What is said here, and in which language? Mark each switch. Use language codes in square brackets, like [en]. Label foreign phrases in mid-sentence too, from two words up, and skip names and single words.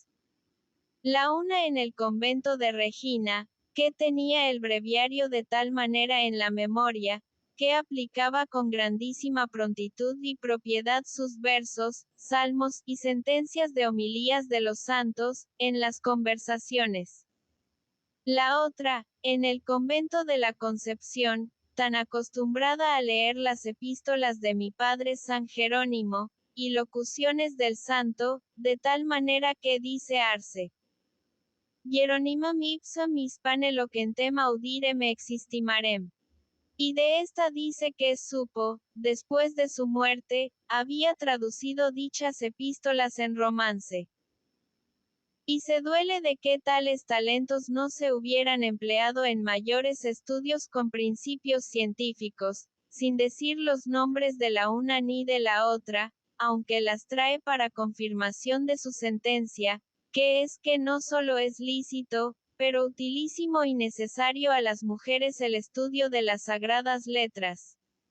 [es] La una en el convento de Regina, que tenía el breviario de tal manera en la memoria, que aplicaba con grandísima prontitud y propiedad sus versos, salmos y sentencias de homilías de los santos, en las conversaciones. La otra, en el convento de la Concepción, tan acostumbrada a leer las epístolas de mi padre San Jerónimo, y locuciones del santo, de tal manera que dice Arce. [la] Hieronimam ipsam hispane loquentem audirem existimarem. [es] Y de esta dice que supo, después de su muerte, había traducido dichas epístolas en romance. Y se duele de que tales talentos no se hubieran empleado en mayores estudios con principios científicos, sin decir los nombres de la una ni de la otra, aunque las trae para confirmación de su sentencia, que es que no solo es lícito, pero utilísimo y necesario a las mujeres el estudio de las sagradas letras.